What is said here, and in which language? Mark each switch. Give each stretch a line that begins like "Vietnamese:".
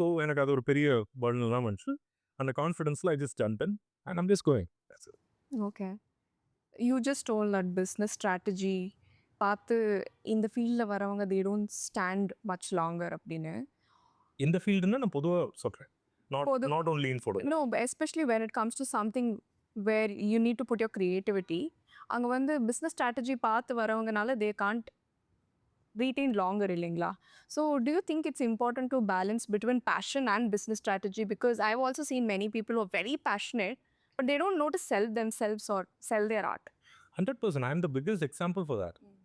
Tamil: So எனக்கு அது ஒரு பெரிய பர்டன் தான் வந்துச்சு. அந்த கான்ஃபிடன்ஸில்
English: I just jump in and I'm just going. Okay. You just told that business strategy
Tamil: பார்த்து இந்த ஃபீல்டில் வரவங்க
English: they don't stand much longer
Tamil: அப்படின்னு. இந்த ஃபீல்டுன்னா நான் பொதுவாக சொல்கிறேன்,
English: Not only in photo. No, especially when it comes to something where you need to put your creativity.
Tamil: அங்கே வந்து பிஸ்னஸ் ஸ்ட்ராட்டஜி பார்த்து வரவங்கனால
English: they can't retain longer
Tamil: இல்லைங்களா?
English: So do you think it's important to balance between passion and business strategy? Because I've also seen many people who are very passionate, but they don't know to sell themselves or sell their art. 100%. I am the biggest example for that.